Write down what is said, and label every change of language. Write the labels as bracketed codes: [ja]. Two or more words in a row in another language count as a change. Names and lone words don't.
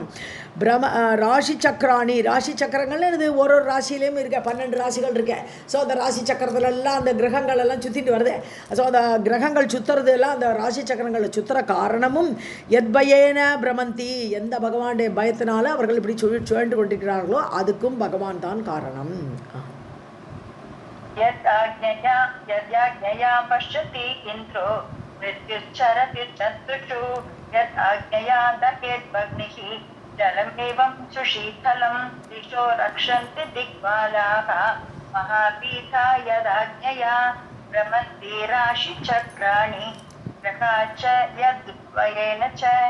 [ta] ராசி சக்கராணி, ராசி சக்கரங்கள்னு ஒரு ராசியிலையும் இருக்க 12 ராசிகள் இருக்க. ஸோ அந்த ராசி சக்கரத்துலலாம் அந்த கிரகங்கள் எல்லாம் சுற்றிட்டு வருது. ஸோ அந்த கிரகங்கள் சுற்றுறது எல்லாம் அந்த ராசி சக்கரங்களை சுற்றுற காரணமும் [sa] यद्भयेन भ्रमन्ति, [ta] எந்த பகவானுடைய பயத்தினால அவர்கள் இப்படி சுழன்று கொண்டிருக்கிறார்களோ அதுக்கும் பகவான் தான் காரணம். [sa] यद्याज्ञया पश्यति इन्द्रो मृत्युश्चरति चतुषु यद्याज्ञया दहेत् भग्निः जलमेवं सुशीतलं दिशो रक्षन्ति दिग्बालाः महापीठा यदाज्ञया भ्रमन्ति राशिचक्राणि ग्रहा च यद्वयेन च.